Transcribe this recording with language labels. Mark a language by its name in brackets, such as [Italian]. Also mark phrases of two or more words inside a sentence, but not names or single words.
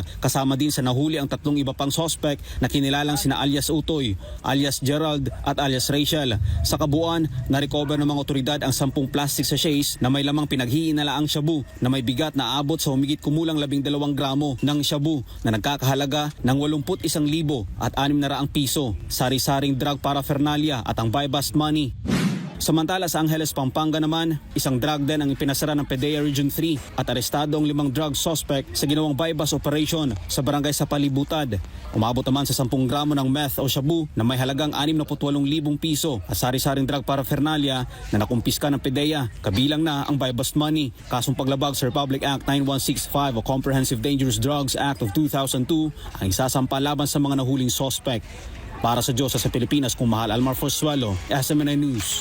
[Filipino] Kasama din sa nahuli ang 3 iba pang suspect na kinilalang sina alias Utoy, alias Gerald at alias Rachel. Sa kabuuan, na-recover ng mga otoridad ang 10 [English] plastic sachets [Filipino] na may lamang pinaghihinalaang shabu na may bigat na abot sa humigit kumulang 12 gramo ng shabu na nagkakahalaga ng 81,000 at 600 piso, sari-saring [English] drug paraphernalia [Filipino] at ang [English] buy-bust money. [Filipino] Samantala sa Angeles, Pampanga naman, isang [English] drug den [Filipino] ang ipinasara ng PDEA Region 3 at arestado ang 5 [English] drug suspect [Filipino] sa ginawang [English] buy-bust operation [Filipino] sa barangay sa Palibutad. Umabot naman sa 10 gramo ng meth o shabu na may halagang 68,000 piso at sari-saring [English] drug paraphernalia [Filipino] na nakumpiska ng PDEA, kabilang na ang [English] buy-bust money. [Filipino] Kasong paglabag sa Republic Act 9165 o Comprehensive Dangerous Drugs Act of 2002 ang isasampa laban sa mga nahuling suspect. Para sa Diyos sa Pilipinas, kung mahal Almar Forzuelo, SMNI News.